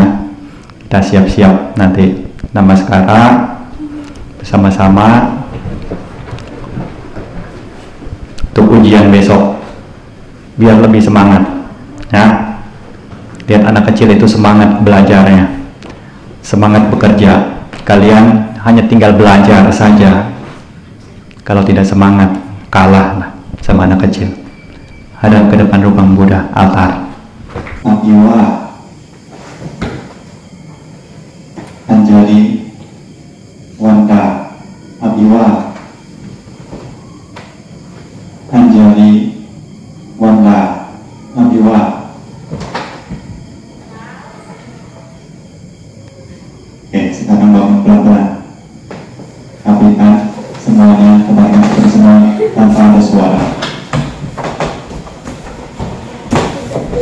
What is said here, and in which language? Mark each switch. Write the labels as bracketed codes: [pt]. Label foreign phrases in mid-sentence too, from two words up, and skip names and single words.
[id] Kita siap-siap nanti namaskara bersama-sama untuk ujian besok, biar lebih semangat ya. Lihat anak kecil itu semangat belajarnya, semangat bekerja. Kalian hanya tinggal belajar saja. Kalau tidak semangat, kalah lah sama anak kecil. Hadap ke depan rupang Buddha, altar. [pi] Abiwa Anjali Wanda Abiwa Anjali Wanda Abiwa. [id] Oke, sekarang bangun pelan-pelan. Rapikan semuanya, tebarkan semua tanpa ada suara.